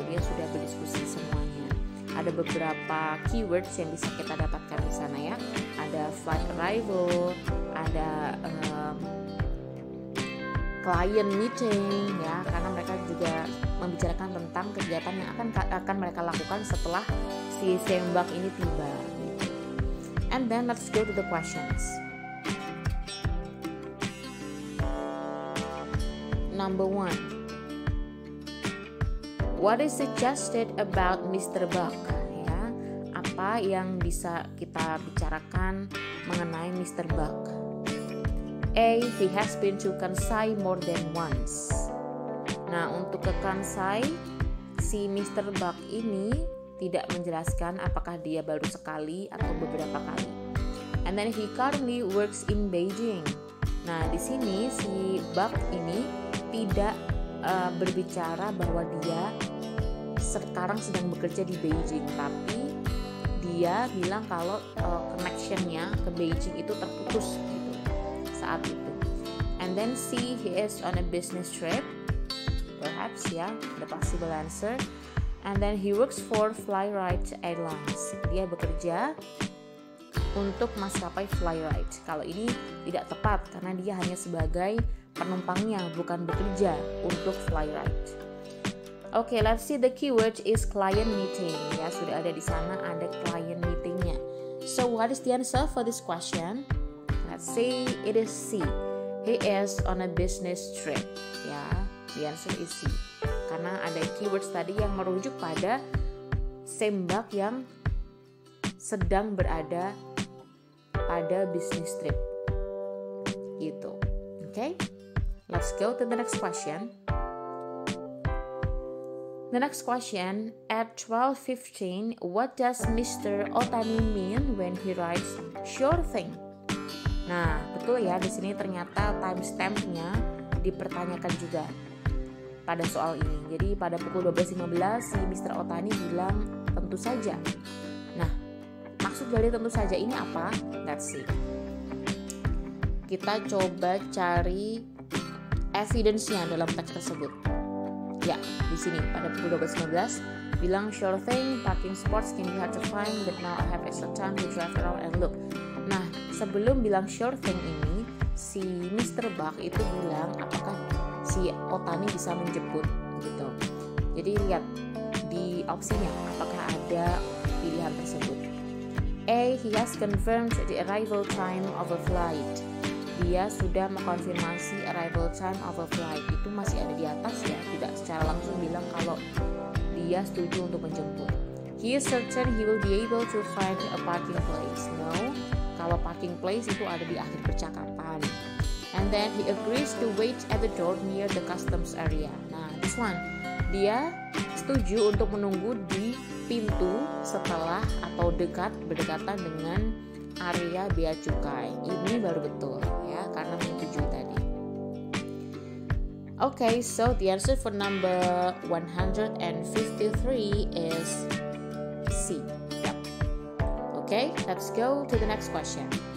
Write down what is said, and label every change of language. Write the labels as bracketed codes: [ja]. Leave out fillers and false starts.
[id] Dia sudah berdiskusi semuanya. Ada beberapa keywords yang bisa kita dapatkan di sana ya. Ada flight arrival, ada client meeting ya, karena mereka juga membicarakan tentang kegiatan yang akan mereka lakukan setelah si Sembak ini tiba. [en] And then let's go to the questions. Number 1. What is suggested about Mr. Buck? [id] Ya, apa yang bisa kita bicarakan mengenai Mr. Buck? A. [en] He has been to Kansai more than once. [id] Nah, untuk ke Kansai, si Mr. Buck ini tidak menjelaskan apakah dia baru sekali atau beberapa kali. [en] And then he currently works in Beijing. [id] Nah, di sini si Buck ini tidak berbicara bahwa dia sekarang sedang bekerja di Beijing, tapi dia bilang kalau connection-nya ke Beijing itu terputus gitu saat itu. [en] And then C, he is on a business trip, perhaps ya, the possible answer. And then he works for Flyride Airlines. [id] Dia bekerja untuk maskapai Flyride. Kalau ini tidak tepat karena dia hanya sebagai penumpangnya, bukan bekerja untuk Flyride. Oke, [en] let's see, the keyword is client meeting. [id] Ya, sudah ada di sana, ada client meetingnya. [en] So what is the answer for this question? Let's see, it is C. He is on a business trip. [id] Ya, [en] the answer is C. [id] Karena ada keywords tadi yang merujuk pada Sembak yang sedang berada pada business trip gitu. [en] Okay, let's go to the next question. The next question, at 12:15, what does Mr. Otani mean when he writes sure thing? [id] Nah, betul ya, di sini ternyata timestamp-nya dipertanyakan juga pada soal ini. Jadi pada pukul 12.15 si Mr. Otani bilang tentu saja. Nah, maksud dari tentu saja ini apa? [en] Let's see. [id] Kita coba cari evidence-nya dalam teks tersebut. Ya, di sini pada pukul 12.15 bilang [en] sure thing, parking spots can be hard to find, but now I have extra time to drive around and look. [id] Nah, sebelum bilang sure thing ini, si Mr. Buck itu bilang apakah si Otani bisa menjemput gitu. Jadi lihat di opsinya apakah ada pilihan tersebut. [en] A. He has confirmed the arrival time of a flight. [id] Dia sudah mengkonfirmasi [en] arrival time of a flight. [id] Itu masih ada di atas ya, tidak secara langsung bilang kalau dia setuju untuk menjemput. [en] He is certain he will be able to find a parking place. No, [id] kalau parking place itu ada di akhir percakapan. [en] And then he agrees to wait at the door near the customs area. [id] Nah, [en] this one, [id] dia setuju untuk menunggu di pintu setelah atau berdekatan dengan area bea cukai. Ini baru betul ya, karena menyetujui tadi. [en] Okay, so the answer for number 153 is C. Yep. Okay, let's go to the next question.